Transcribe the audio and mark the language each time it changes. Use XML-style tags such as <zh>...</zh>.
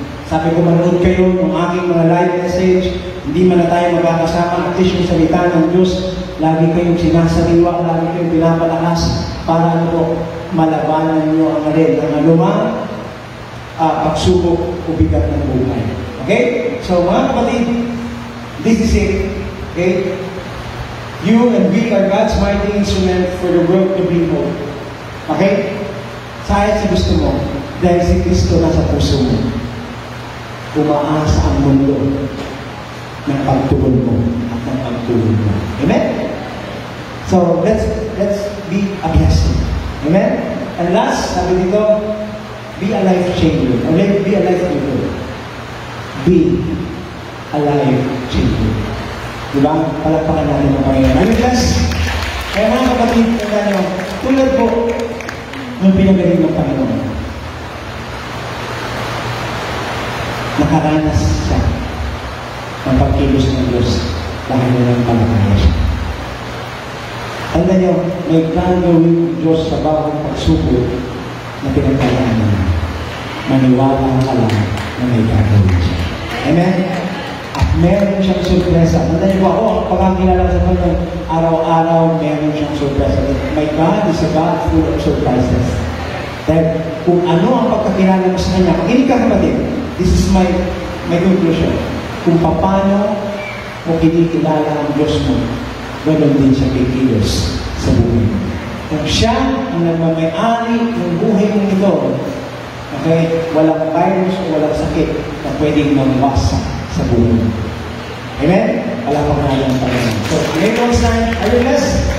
<tl>Sabi ko, manood kayo ng aking mga live message. Hindi man na tayo magkakasama. At least yung salita ng Diyos, lagi kayong sinasaliwa, lagi kayong pinapalakas para malabanan nyo ang anumang pagsubok o bigat ng buhay.</tl> <en>Okay? So,</en> <tl>mga kapatid,</tl> <en>this is it. Okay? You and we are God's mighty instrument for the world to bring hope. Okay?</en> <tl>Sayang si gusto mo, dahil si Kristo nasa puso mo, umaasa ang mundo ng pagtugon mo at ng pagtugon mo.</tl> <en>Amen? So, let's be a blessing. Amen? And last,</en> <tl>sabi dito,</tl> <en>be a life changer. Be a life giver. Be a life changer.</en> <tl>Diba? Palagpakan natin ang Panginoon. Amen, guys? Kaya mga kapatid, tulad po ng pinagaling ng Panginoon, nakaranas siya ng pagkilos ng Diyos dahil ng palataya siya. Tanda niyo, may gagawin Diyos sa bawat pagsubok na pinagkayaan niya. Maniwala ka lang na may gagawin siya. Amen? At meron siyang surpresa. Tanda niyo po ako, ang pagkakilala sa Panginoon, araw-araw meron siyang surpresa.</tl> <en>My God is a God full of surprises.</en> <tl>Dahil kung ano ang pagkakilala mo sa Kanya, makinig ka kapatid,</tl> <en>this is my conclusion.</en> <tl>Kung paano mo kinikilala ang Diyos mo, ganoon din siya kikilos sa buhay mo. Kung siya ang nagmamay-ari ng buhay mo ito, okay, walang virus o walang sakit na pwedeng mamasa sa buhay mo. Amen? Palakpak natin ang Panginoon.</tl> <en>So,</en> <tl>ngayon</tl> <en>stand, are you blessed?</en>